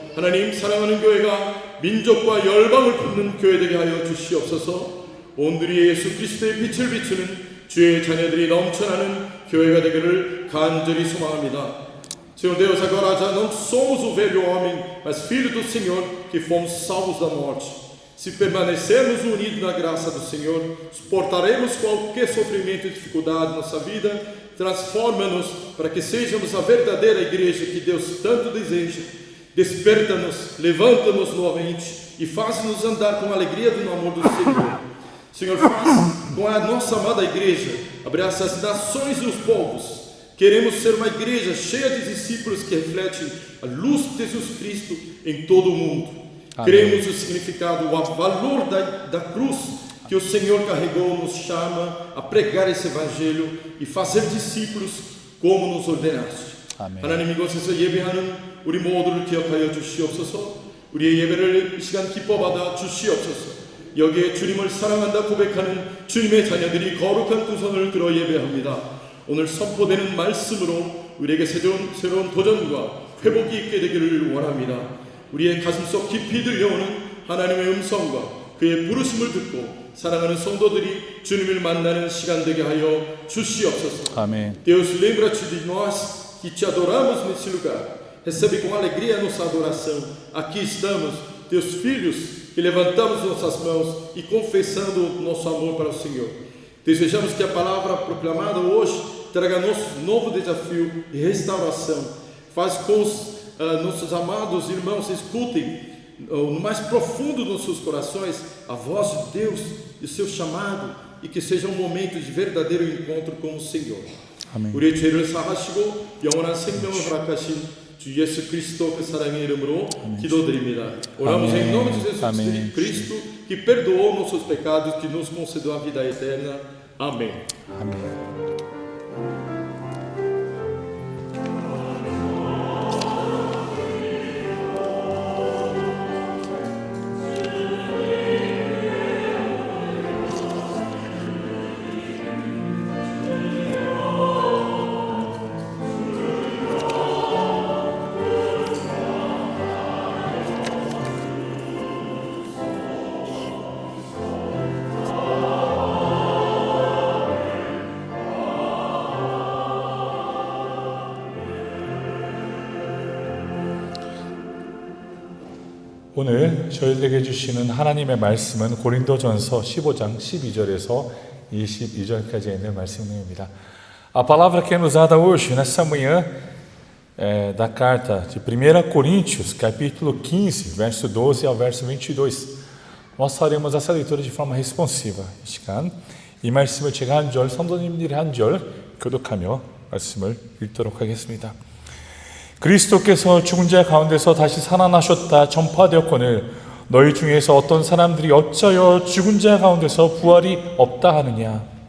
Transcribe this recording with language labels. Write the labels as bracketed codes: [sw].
[ko] 하나님 사랑하는 교회가 민족과 열방을 돕는 교회 되게 하여 주시옵소서. 온누리의 예수 그리스도의 빛을 비추는 주의 자녀들이 넘쳐나는 교회가 되기를 간절히 소망합니다. [pt] Senhor Deus, agora já não somos o velho homem, mas filhos do Senhor, que fomos salvos da morte. Se permanecermos unidos na graça do Senhor, suportaremos qualquer sofrimento e dificuldade na nossa vida. Transforma-nos para que sejamos a verdadeira igreja que Deus tanto deseja. Desperta-nos, levanta-nos novamente e faz-nos andar com a alegria do amor do Senhor. Senhor, faz com a nossa amada igreja abraçar as nações e os povos. Queremos ser uma igreja cheia de discípulos que refletem a luz de Jesus Cristo em todo o mundo. Amém. Cremos o significado, o valor da cruz que o Senhor carregou, nos chama a pregar esse evangelho e fazer discípulos como nos ordenaste. [ko] 아멘. 하나님 이곳에서 예배하는 우리 모두를 기억하여 주시옵소서. 우리의 예배를 이 시간 기뻐 받아 주시옵소서. 여기에 주님을 사랑한다 고백하는 주님의 자녀들이 거룩한 두 손을 들어 예배합니다. 오늘 선포되는 말씀으로 우리에게 새로운 도전과 회복이 있게 되기를 원합니다. 우리의 가슴속 깊이 들려오는 하나님의 음성과 그의 부르심을 듣고 사랑하는 성도들이 주님을 만나는 시간 되게 하여 주시옵소서. [pt] Amém. Deus, lembra-te de nós que te adoramos nesse lugar. Recebe com alegria a nossa adoração. Aqui estamos, teus filhos, que levantamos nossas mãos e confessando nosso amor para o Senhor. Desejamos que a palavra proclamada hoje traga novo desafio e restauração. Faz com os nossos amados irmãos escutem no mais profundo dos nossos corações a voz de Deus e o seu chamado e que seja um momento de verdadeiro encontro com o Senhor. [ko] 아멘. 우리의 죄를 사하시고 영원한 생명을 허락하신 주 예수 그리스도 그 사랑의 이름으로 기도드립니다. [pt] Oramos em nome de Jesus Amém. Cristo, que perdoou nossos pecados, que nos concedeu a vida eterna. Amém. [ko] 아멘. 오늘 저희들에게 주시는 하나님의 말씀은 고린도전서 15장 12절에서 22절까지 있는 말씀입니다. [pt] A palavra que é nos dada hoje, nessa manhã, é da carta de 1 Coríntios, capítulo 15, verso 12 ao verso 22. Nós faremos essa leitura de forma responsiva. [ko] 이 시간 이 말씀을 제가 한 절, 성도님들이 한 절 교독하며 말씀을 읽도록 하겠습니다. 그리스도께서 죽은 자 가운데서 다시 살아나셨다 전파되었거늘 너희 중에서 어떤 사람들이 어찌하여 죽은 자 가운데서 부활이 없다 하느냐.